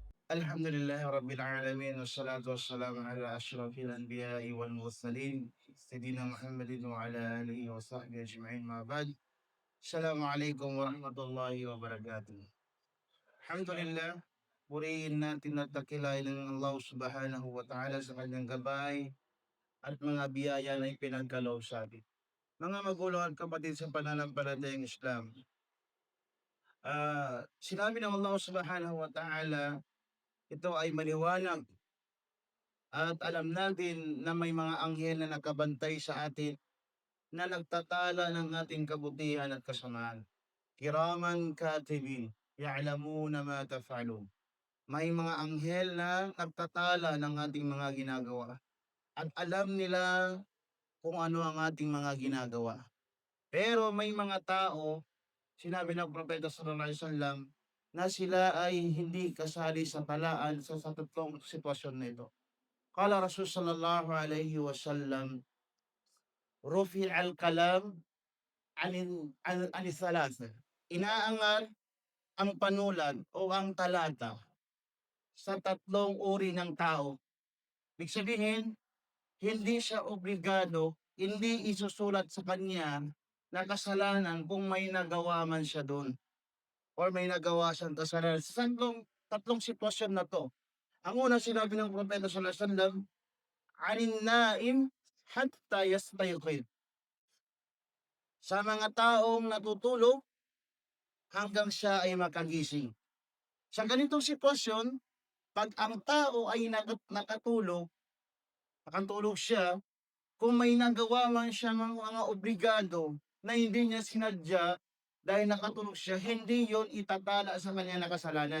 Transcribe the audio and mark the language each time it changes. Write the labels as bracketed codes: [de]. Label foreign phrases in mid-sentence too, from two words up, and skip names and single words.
[ar] الحمد لله رب العالمين والصلاة والسلام على أشرف الأنبياء والمرسلين سيدنا محمد وعلى آله وصحبه أجمعين أما بعد. السلام عليكم ورحمة الله وبركاته. Alhamdulillah, [tl] purihin natin at dakilain ng [ar] الله سبحانه وتعالى [tl] sa kanyang gabay at mga biyaya na ipinagkaloob sa atin. Mga magulang at kapatid sa pananampalatayang Islam, sinabi ng [ar] الله سبحانه وتعالى, [tl] ito ay maliwanag at alam natin na may mga anghel na nakabantay sa atin na nagtatala ng ating kabutihan at kasamaan. [ar] كرامًا كاتبين يعلمون ما تفعلون. [tl] May mga anghel na nagtatala ng ating mga ginagawa at alam nila kung ano ang ating mga ginagawa. Pero may mga tao, sinabi ng Propeta [ar] صلى الله عليه وسلم, [tl] na sila ay hindi kasali sa talaan sa tatlong sitwasyon na ito. [ar] قال رسول صلى الله عليه وسلم رفع القلم عن ثلاثة. [tl] Inaangal ang panulat o ang talata sa tatlong uri ng tao. Ibig sabihin, hindi siya obligado, hindi isusulat sa kanya na kasalanan kung may nagawa man siya doon or may nagawa siyang kasalanan. Sa tatlong sitwasyon na to. Ang una sinabi ng Propeta [ar] صلى الله عليه وسلم, "عن النائم حتى يستيقظ." [tl] Sa mga taong natutulog hanggang siya ay makagising. Sa ganitong sitwasyon, 'pag ang tao ay nakatulog siya, kung may nagawa man siyang mga obligado na hindi niya sinadya dahil nakatulog siya, hindi yon itatala sa kanya na kasalanan.